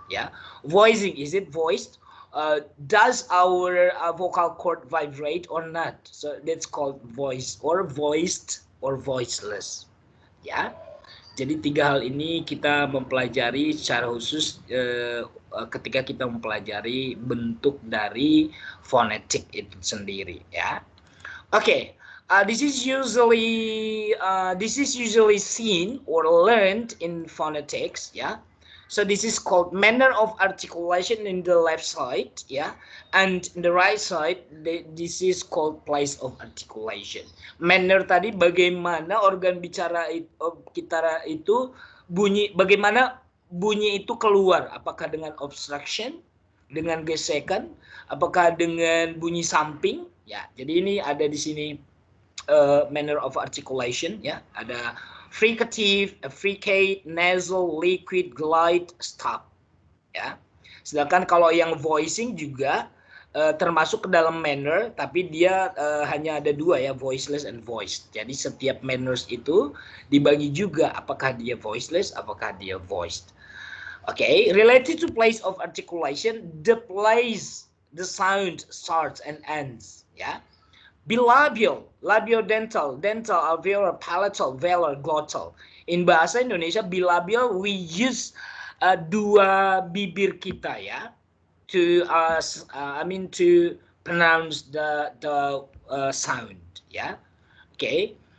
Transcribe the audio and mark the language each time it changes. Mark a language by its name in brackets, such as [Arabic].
[English] Yeah, voicing, is it voiced? Does our vocal cord vibrate or not? So that's called voice or voiced or voiceless. [Indonesian] Ya, jadi 3 hal ini kita mempelajari secara khusus ketika kita mempelajari bentuk dari fonetik itu sendiri. Ya, oke. [English] This is usually seen or learned in phonetics. Ya. So this is called manner of articulation in the left side, yeah, and in the right side, this is called place of articulation. [Indonesian] Manner tadi bagaimana organ bicara kita itu bunyi, bagaimana bunyi itu keluar, apakah dengan obstruction, dengan gesekan, apakah dengan bunyi samping, ya. Jadi ini ada di sini manner of articulation, ya, ada fricative, fricate, nasal, liquid, glide, stop. Ya. Sedangkan kalau yang voicing juga termasuk ke dalam manner, tapi dia hanya ada 2 ya, voiceless and voiced. Jadi setiap manners itu dibagi juga apakah dia voiceless, apakah dia voiced. [English] Okay, related to place of articulation, the place the sound starts and ends. Ya. Bilabial, labiodental, dental, alveolar, palatal, velar, glottal. In bahasa Indonesia, bilabial we use 2 [Indonesian] bibir kita [English] ya to to pronounce the sound ya. Okay.